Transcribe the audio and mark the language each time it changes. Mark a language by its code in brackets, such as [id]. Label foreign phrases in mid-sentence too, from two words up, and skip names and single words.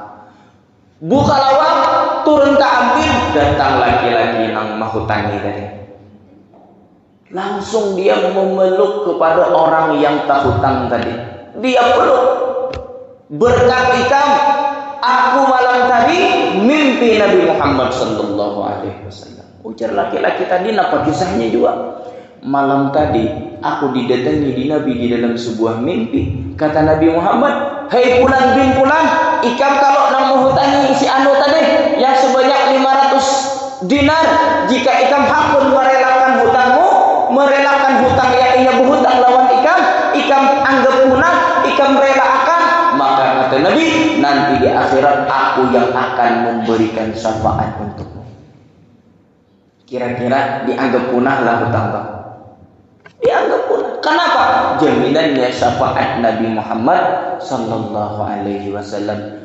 [bjn] Buka lawang, turun tak ambil, datang laki-laki yang menghutangi tadi. [id] Langsung dia memeluk kepada orang yang tak hutang tadi. [bjn] Dia peluk. Berkat ikam, aku malam tadi mimpi Nabi Muhammad [ar] صلى الله عليه وسلم. [bjn] Ujar laki-laki tadi, apa kisahnya juga? Malam tadi aku didatangi di Nabi di dalam sebuah mimpi. Kata Nabi Muhammad, hei Fulan bin Fulan, ikam kalau nak menghutangi si anu tadi yang sebanyak 500 dinar, jika ikam hakun merelakan hutangmu, merelakan hutang yang ia berhutang lawan ikam anggap punah, ikam relakan, [id] maka kata Nabi, nanti di akhirat aku yang akan memberikan syafaat untukmu. Kira-kira dianggap punah lah hutang kamu. Dianggap punah. Kenapa? Jaminannya syafaat Nabi Muhammad [ar] صلى الله عليه وسلم.